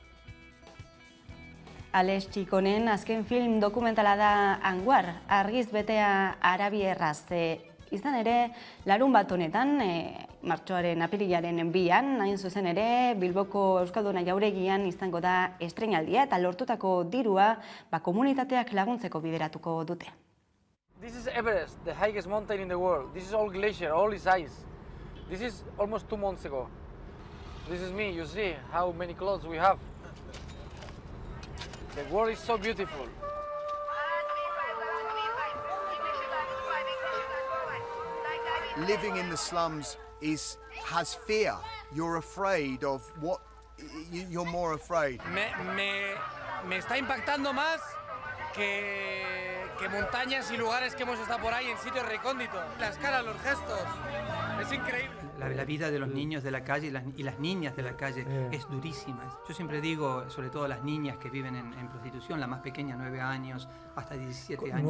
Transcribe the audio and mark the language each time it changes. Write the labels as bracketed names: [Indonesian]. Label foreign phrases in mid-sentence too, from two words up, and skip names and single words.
[Basque] Alex Txikonen azken film dokumentala da Anguar, argiz betea arabierraz. Izan ere, larun bat honetan, martxoaren apirilaren 2an, hain zuzen ere, Bilboko Euskalduna Jauregian izango da estreinaldia eta lortutako dirua komunitateak laguntzeko bideratuko dute. [English] This is Everest, the highest mountain in the world. This is all glacier, all is ice. This is almost 2 months ago. This is me, you see how many clothes we have. The world is so beautiful. Living in the slums has fear. You're afraid of what you're more afraid. [Spanish] Me está impactando más que montañas y lugares que hemos estado por ahí en sitios recónditos. Las caras, los gestos, es increíble. La vida de los niños de la calle y las niñas de la calle es durísima. Yo siempre digo, sobre todo las niñas que viven en prostitución, la más pequeña, 9 años, hasta 17 años.